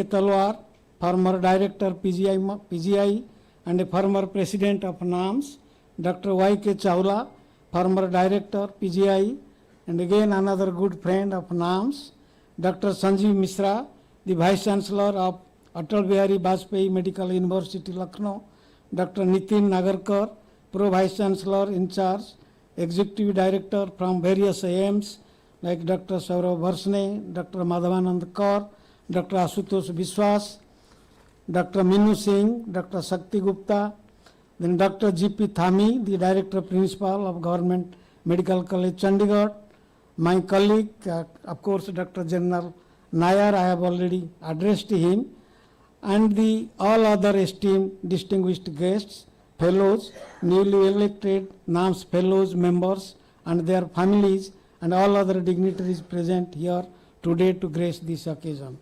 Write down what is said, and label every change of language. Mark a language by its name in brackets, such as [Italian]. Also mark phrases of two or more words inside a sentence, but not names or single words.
[English] Talwar, former Director PGI and a former President of NAMS, Dr. Y.K. Chawla, former Director PGI and again another good friend of NAMS, Dr. Sanjeev Misra, the Vice Chancellor of Atal Bihari Vajpayee Medical University, Lucknow, Dr. Nitin Nagarkar, Pro Vice Chancellor in charge, Executive Director from various AIMS like Dr. Saurav Varsne, Dr. Madhavanand Kaur, Dr. Asutosh Biswas, Dr. Minu Singh, Dr. Shakti Gupta, then Dr. G.P. Thami, the Director Principal of Government Medical College, Chandigarh, my colleague, of course, Dr. General Nair, I have already addressed him, and the all other esteemed distinguished guests, fellows, newly elected NAMS fellows, members, and their families, and all other dignitaries present here today to grace this occasion.